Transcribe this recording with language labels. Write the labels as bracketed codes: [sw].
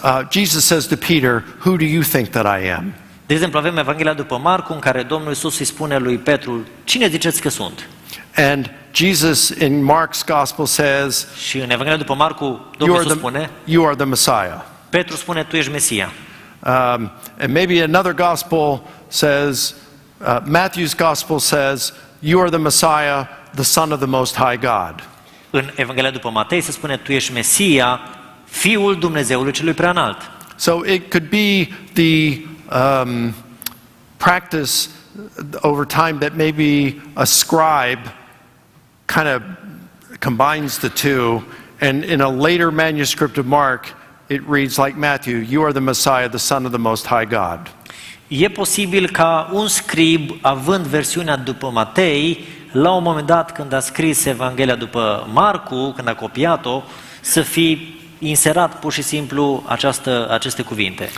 [en] Jesus says to Peter, "Who do you think that I am?" [ro] De exemplu, avem Evanghelia după Marcu în care Domnul Iisus îi spune lui Petru, cine ziceți că sunt? [en] And Jesus in Mark's Gospel says, [ro] Și în Evanghelia după Marcu, Domnul Iisus spune, [en] you are the Messiah. [ro] Petru spune, tu ești Mesia. [en] And maybe another Gospel says, Matthew's Gospel says, "You are the Messiah, the Son of the Most High God." [ro] În Evanghelia după Matei se spune, tu ești Mesia, Fiul Dumnezeului Celui Preanalt. [en] So it could be the practice over time that maybe a scribe kind of combines the two, and in a later manuscript of Mark, it reads like Matthew, "You are the Messiah, the Son of the Most High God." [ro] E posibil ca un scrib, având versiunea după Matei, la un moment dat când a scris Evanghelia după Marcu, când a copiat-o, să fi inserat pur și simplu aceste cuvinte.